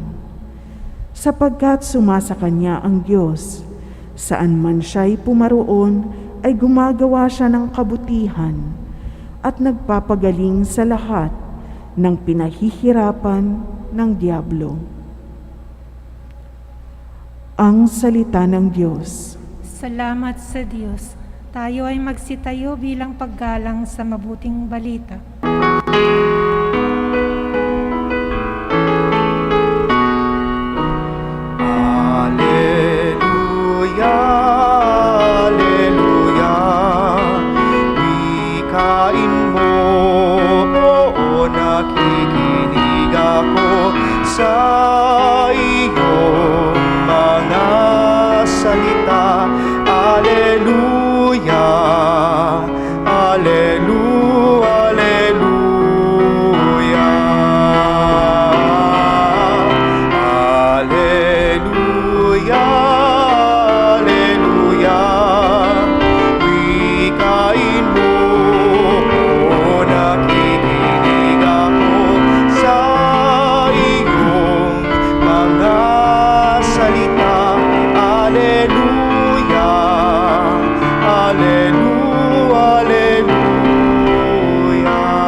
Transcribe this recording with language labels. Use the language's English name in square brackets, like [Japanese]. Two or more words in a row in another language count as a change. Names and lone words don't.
[Filipino] Sapagkat sumasa kanya ang Diyos, saan man siya'y pumaroon ay gumagawa siya ng kabutihan at nagpapagaling sa lahat ng pinahihirapan ng diablo. Ang salita ng Diyos. Salamat sa Diyos. Tayo ay magsitayo bilang paggalang sa mabuting balita. Alleluia, alleluia. Wikain mo, oo, nakikinig ako sa iyong mga salita. Alleluia, alleluia, alleluia. Alleluia, alleluia. Wikain mo, o nakikinig ako sa iyong mga salita. Alleluia, alleluia, alleluia.